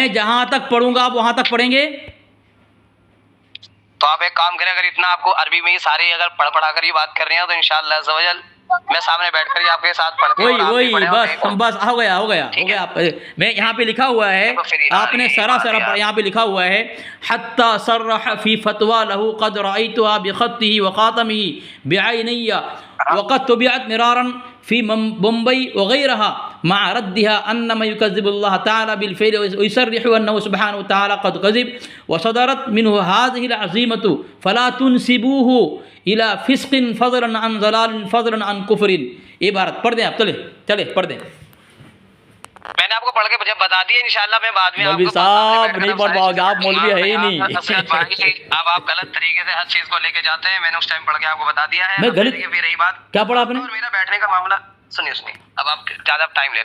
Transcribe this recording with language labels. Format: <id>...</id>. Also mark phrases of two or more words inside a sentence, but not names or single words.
<ur>میں جہاں تک پڑھوں گا آپ وہاں تک پڑھیں گے. تو آپ ایک کام کریں، اگر اتنا آپ کو عربی میں ہی ساری اگر پڑھا کر ہی بات کر رہے ہیں تو</ur> <ar>إن شاء الله عز وجل</ar> <ur>میں سامنے بیٹھ کر ہی آپ کے ساتھ پڑھ کے वही اور آپ بھی वही پڑھے اور बस देखो। بس ہو گیا ہو گیا ہو ठीक गया। है। میں یہاں پہ لکھا ہوا ہے, دیکھو پھر یار आपने यही सरा बात सरा यार। یہاں پہ لکھا ہوا ہے</ur> <ar>حتى صرح في فتوى له قد رأيتها بخطه وخاتمه بعيني وقد طبعت مرارا في مومباي وغيرها مع ردها إنما يكذب الله تعالى بالفعل ويصرح أنه سبحانه وتعالى قد كذب وصدرت منه هذه العظيمة فلا تنسبوه إلى فسق فضلا عن ضلال فضلا عن كفر.</ar> <ur>یہ عبارت پڑھ دیں آپ، چلے چلے پڑھ دیں. میں نے آپ کو پڑھ کے جب بتا دیا انشاءاللہ میں بعد میں मौलवी आपको صاحب نہیں پڑھ پاؤ گے، آپ مولوی ہے ہی نہیں. اب آپ غلط طریقے سے ہر چیز کو لے کے جاتے ہیں. میں نے اس ٹائم پڑھ کے آپ کو بتا دیا ہے. میں غلط پھر رہی بات کیا پڑھا آپ نے? اور میرا بیٹھنے کا معاملہ سنیے اب آپ زیادہ ٹائم لے رہے ہیں.</ur>